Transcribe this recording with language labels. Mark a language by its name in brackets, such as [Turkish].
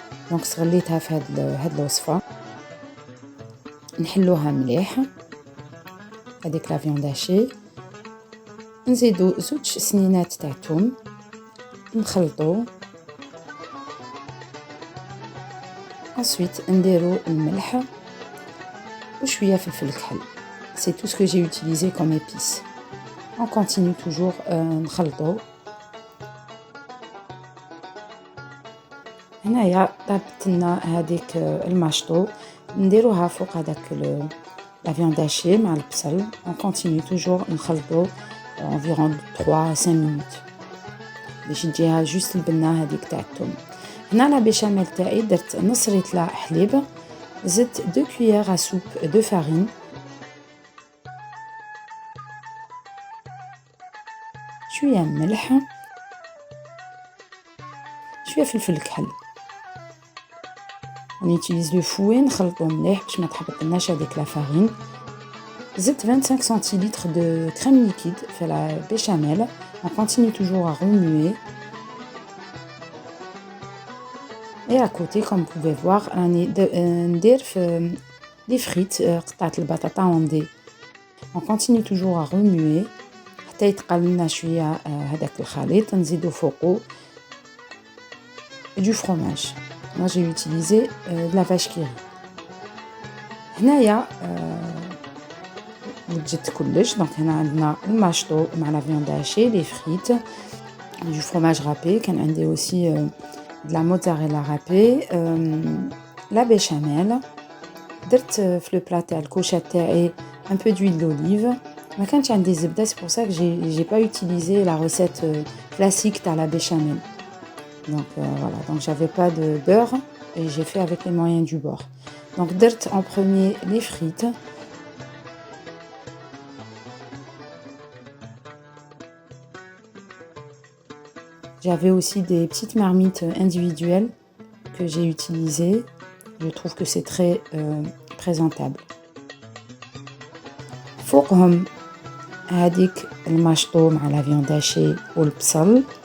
[Arabic] دونك صغليتها في هاد الوصفه، نحلوها مليح هذيك لا فياند هاشي. نزيدو زوج سنينات تاع الثوم، نخلطو. [French] ensuite [Arabic] نديرو الملح وشويه فلفل كحل. [French] c'est tout ce que j'ai utilisé comme épices. on continue toujours [Arabic] نخلطو. هنايا طابت لنا هذيك الماشطو، نديروها فوق هذاك لا فياند هاشي مع البصل. [French] on continue toujours [Arabic] نخلطو [French] environ 3-5 minutes [Arabic] باش تجيها جوست البنه هذيك تاع الثوم. هنا لا بيشاميل تاعي درت نص ريطله حليب، زدت [French] 2 cuillères à soupe de farine، [Arabic] شويه ملح، شويه فلفل كحل. [French] on utilise le fouet، [Arabic] نخلطو مليح باش ما تحبطلناش هذيك لا فارين. زدت [French] 25 centilitres de crème liquide [Arabic] في لا بيشاميل. [French] on continue toujours à remuer. Et à côté, comme vous pouvez voir, [Arabic] ندير في [French] les frites [Arabic] قطعة البطاطا [French] en dés. on continue toujours à remuer [Arabic] حتى يتقل لنا شويه هذاك الخليط. نزيدو فوقو [French] du fromage. moi j'ai utilisé de la vache qui rit. [Arabic] هنايا وجدت كلش. دونك هنا عندنا الماشطو مع لا فياند هاشي، لي فريت، [French] du fromage râpé. كان عندي aussi de la mozzarella râpée, la béchamel. [Arabic] درت في لو بلا تاع الكوشه تاعي [French] un peu d'huile d'olive. [Arabic] ما كانش عندي زبده، [French] c'est pour ça que j'ai pas utilisé la recette classique تاع la béchamel. donc voilà, donc j'avais pas de beurre et j'ai fait avec les moyens du bord. donc [Arabic] درت [French] en premier les frites. J'avais aussi des petites marmites individuelles que j'ai utilisées. Je trouve que c'est très présentable. [Arabic] فوقهم هذيك الماشطو مع لا فياند هاشي والبصل.